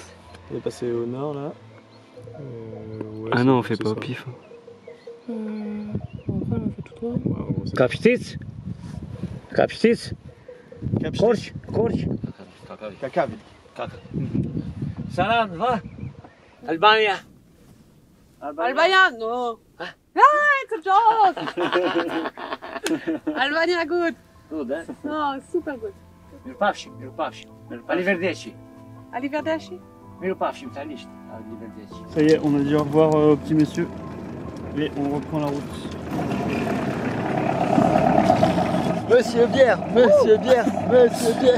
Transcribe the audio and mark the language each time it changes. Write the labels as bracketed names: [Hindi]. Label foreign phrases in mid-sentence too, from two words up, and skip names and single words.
[French] On est passé au nord là. Ouais, ah non, on fait pas au pif. Kapitic? Kapitic? Korç, Korç. Kakavi. Salam, va? Albania. Albania, [English] no. Ah, it's a joke. Albania good. Good, eh? Oh, super good. [Albanian] Mirupavši. Arrivederci. [Italian] Arrivederci. [Albanian] Mirupavši, Arrivederci. [French] Ça y est, on a dit au revoir au petit monsieur et on reprend la route. Monsieur bière, monsieur bière, monsieur bière.